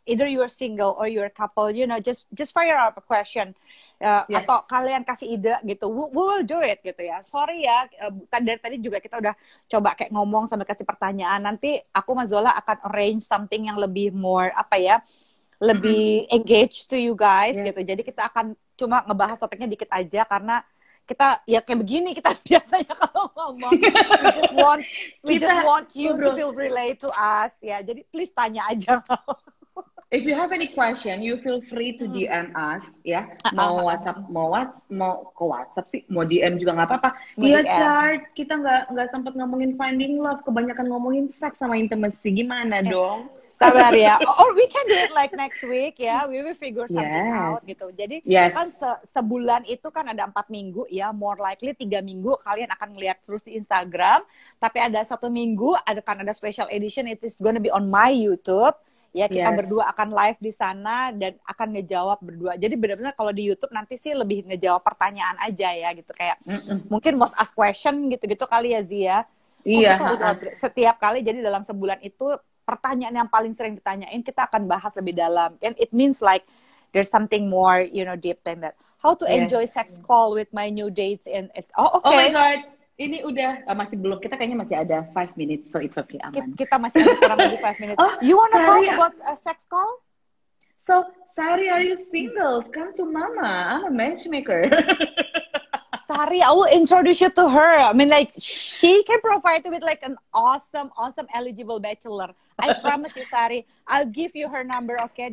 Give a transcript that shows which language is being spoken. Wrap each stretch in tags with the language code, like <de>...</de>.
<en>Either you're single or you're couple, just fire out a question.</en> <id>Atau kalian kasih ide gitu,</id> <en>we will do it</en> <id>gitu ya. Sorry ya, dari tadi juga kita udah coba kayak ngomong sambil kasih pertanyaan. Nanti aku sama Zola akan</id> <en>arrange something</en> <id>yang lebih more lebih</id> <en>engaged to you guys</en> <id>gitu. Jadi kita akan cuma ngebahas topiknya dikit aja karena kita ya kayak begini kita biasanya kalau ngomong.</id> <en>We just want you to feel relate to us ya.</en> <id>Jadi</id> <en>please</en> <id>tanya aja.</id> <en>if you have any question, you feel free to DM us, ya.</en> <id>Mau WhatsApp, mau ke WhatsApp sih, mau DM juga nggak apa-apa. Iya, Chart, kita nggak sempat ngomongin</id> <en>finding love,</en> <id>kebanyakan ngomongin seks sama intimacy. Gimana dong? Sabar ya.</id> <en>Or we can do it like next week ya. We will figure something out gitu.</en> <id>Jadi kan sebulan itu kan ada 4 minggu ya.</id> <en>More likely</en> <id>3 minggu kalian akan ngeliat terus di Instagram. Tapi ada 1 minggu kan ada special edition.</id> <en>It is gonna be on my YouTube.</en> <id>Ya kita berdua akan live di sana dan akan ngejawab berdua. Jadi benar-benar kalau di YouTube nanti sih lebih ngejawab pertanyaan aja ya gitu kayak mungkin</id> <en>most asked question</en> <id>gitu-gitu kali ya Zia. Iya. Setiap kali jadi dalam sebulan itu pertanyaan yang paling sering ditanyain kita akan bahas lebih dalam.</id> <en>And it means like there's something more, you know, deep than that. How to enjoy sex call with my new dates and oh my god,</en> <id>ini udah masih belum. Kita kayaknya masih ada 5 minutes,</id> <en>so it's okay,</en> <id>aman. Kita masih ada kurang lebih 5 minutes.</id> <en>You wanna talk about a sex call? So, Sari, are you single? Come to Mama. I'm a matchmaker. Sari, I will introduce you to her. I mean, like, she can provide you with like an awesome eligible bachelor. I promise you, Sari. I'll give you her number, okay?</en>